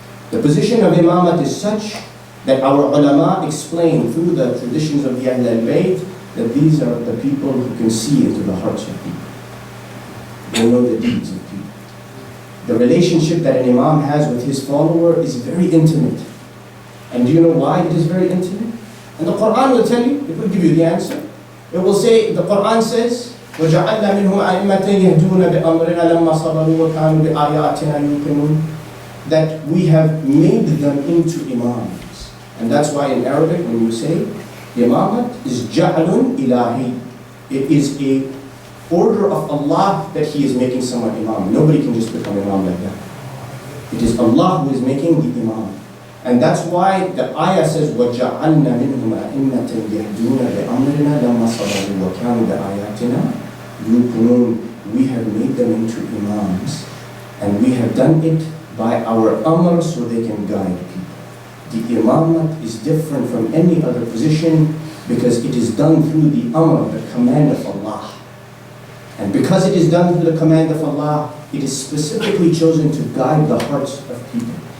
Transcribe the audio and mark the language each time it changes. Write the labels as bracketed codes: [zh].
[en] The position of imamat is such that our ulama explain through the traditions of the Ahlul Bayt that these are the people who can see into the hearts of people. They know the deeds of people. The relationship that an imam has with his follower is very intimate. And do you know why it is very intimate? And the Quran will tell you, it will give you the answer. It will say, the Quran says, [ar] وَجَعَلْنَا مِنْهُمْ أَئِمَّةً يَهْدُونَ بِأَمْرِنَا لَمَّا صَبَرُوا وَكَانُوا بِآيَاتِنَا يُوقِنُونَ. [en] That we have made them into imams. And that's why in Arabic, when you say, imamat is ja'alun ilahi. It is a order of Allah that He is making someone imam. Nobody can just become imam like that. It is Allah who is making the imam. And that's why the ayah says, [ar] وَجَعَلْنَا مِنْهُمْ أَئِمَّةً يَهْدُونَ بِأَمْرِنَا لَمَّا صَبَرُوا وَكَانُوا بِآيَاتِنَا يُوقِنُونَ. [en] We have made them into imams. And we have done it by our amr so they can guide people. The imamat is different from any other position because it is done through the amr, the command of Allah. And because it is done through the command of Allah, it is specifically chosen to guide the hearts of people.